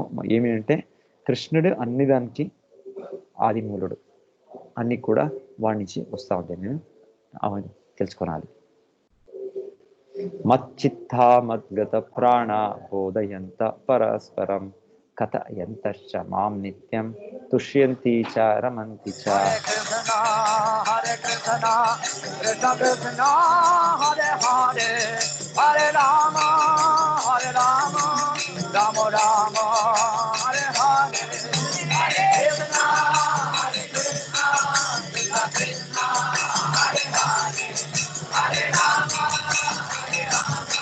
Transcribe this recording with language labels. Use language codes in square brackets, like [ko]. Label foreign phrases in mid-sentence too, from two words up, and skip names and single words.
[te] ఏమి అంటే కృష్ణుడు అన్ని దానికి ఆదిమూలుడు, అన్ని కూడా వాడి నుంచి వస్తూ ఉంటాయి. నేను అవన్నీ తెలుసుకోవాలి. [sa] మచ్చిత్తా మద్గత ప్రాణ బోధయంత పరస్పరం కథ ఎంతశ్చ మాం నిత్యం తుష్యంతి చ రమంతి చ. Hare Krishna, Krishna Krishna, Hare Hare, Hare Rama, Hare Rama, Rama Rama, Hare Hare, Hare Krishna, Hare Krishna, Krishna Krishna, Hare Hare, Hare Rama, Hare Rama.